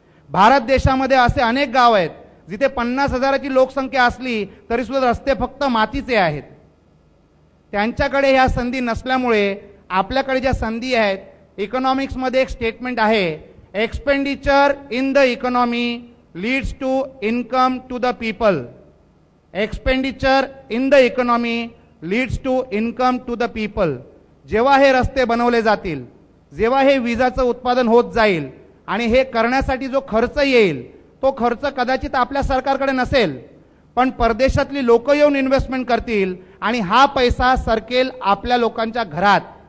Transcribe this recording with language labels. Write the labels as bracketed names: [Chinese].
[Marathi] भारत देशामध्ये असे अनेक गाव आहेत जिथे 50,000ची लोकसंख्या असली तरी सुद्धा रस्ते फक्त मातीचे आहेत. त्यांच्याकडे ह्या संधी नसल्यामुळे आपल्याकडे ज्या संधी आहेत, इकॉनॉमिक्समध्ये एक स्टेटमेंट आहे, [English] Expenditure in the economy leads to income to the people. Expenditure in the economy leads to income to the people. [Marathi] जेव्हा हे रस्ते बनवले जातील, जेव्हा हे विजाचं उत्पादन होत जाईल आणि हे करण्यासाठी जो खर्च येईल तो खर्च कदाचित आपल्या सरकारकडे नसेल, पण परदेशातली लोक येऊन इन्व्हेस्टमेंट करतील आणि हा पैसा सरकेल आपल्या लोकांच्या घरात.